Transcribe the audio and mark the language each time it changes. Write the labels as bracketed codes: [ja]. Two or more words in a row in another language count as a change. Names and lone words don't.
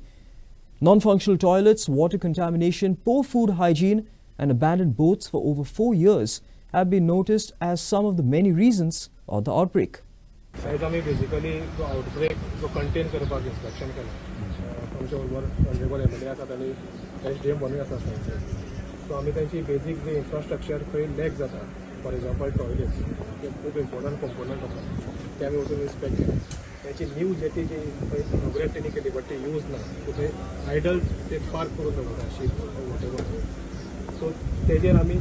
[en] Non-functional toilets, water contamination, poor food hygiene and abandoned boats for over 4 years have been noticed as some of the many reasons of the outbreak. Basically, the outbreak contain inspection. [kok] So आम्ही त्यांची बेसिक जे इन्फ्रास्ट्रक्चर खंय लॅक जाता [en] for example toilets [kok] ते खूब [en] important component [kok] आसा ते आमी वचून इन्स्पेक्ट केले त्यांची [en] new jetty [kok] जी खंय इनॉग्रेट तेणी केली बट ते यूज ना सो थंय आयडल ते पार्क करून दवरता [en] ship whatever so [kok] तेजेर आमी